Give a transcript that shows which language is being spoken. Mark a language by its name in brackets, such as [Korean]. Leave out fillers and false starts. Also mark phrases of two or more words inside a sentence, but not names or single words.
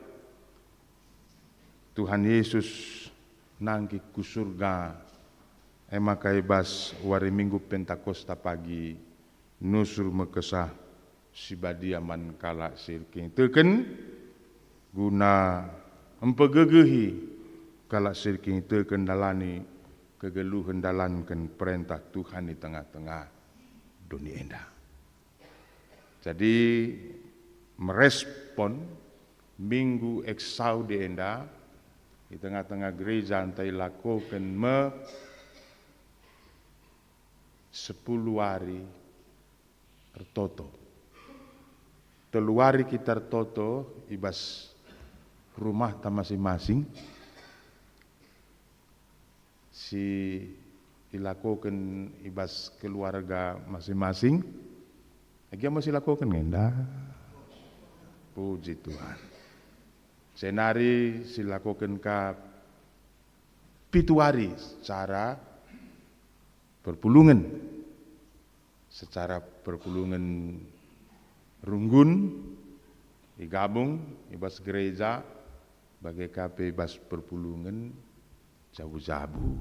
[Batak Karo] Tuhan Yesus nangki ku surga emakai bas wari minggu Pentakosta pagi nusur mekesah si badia man kala sirking teken guna empegegehi kala sirking teken dalani kegeluhan dalankan perintah Tuhan [Indonesian] di tengah-tengah dunia [Batak Karo] indah. [Indonesian] Jadi merespon Minggu Eksaudi enda di tengah-tengah gereja antai lakukan 10 hari tertoto. [Batak Karo] Teluari kita tertoto ibas rumah ta masing-masing. Si dilakukan ibas [Indonesian] keluarga masing-masing. Lagi masih lakukan ngenda. Puji Tuhan. [Batak Karo] Senari silakukan ka pituari secara perpulungan. Secara perpulungan runggun digabung ibas gereja Bagai KP bas perpulungan jabu-jabu.